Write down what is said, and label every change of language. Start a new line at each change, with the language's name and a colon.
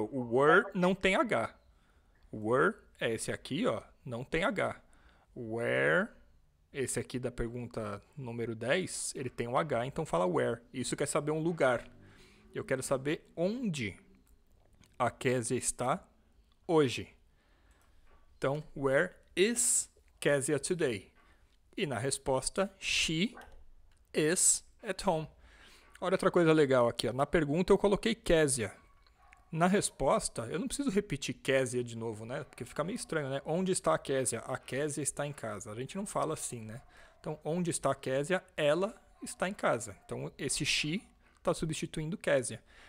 Portuguese: O were não tem H. O were é esse aqui, ó, não tem H. Where, esse aqui da pergunta número 10, ele tem um H, então fala where. Isso quer saber um lugar. Eu quero saber onde a Késia está hoje.
English: Então, where is Késia today? E na resposta, she is at home.
Portuguese: Olha outra coisa legal aqui. Ó. Na pergunta eu coloquei Késia. Na resposta, eu não preciso repetir Késia de novo, né? Porque fica meio estranho, né? Onde está a Késia? A Késia está em casa. A gente não fala assim, né? Então, onde está a Késia? Ela está em casa. Então, esse she está substituindo Késia.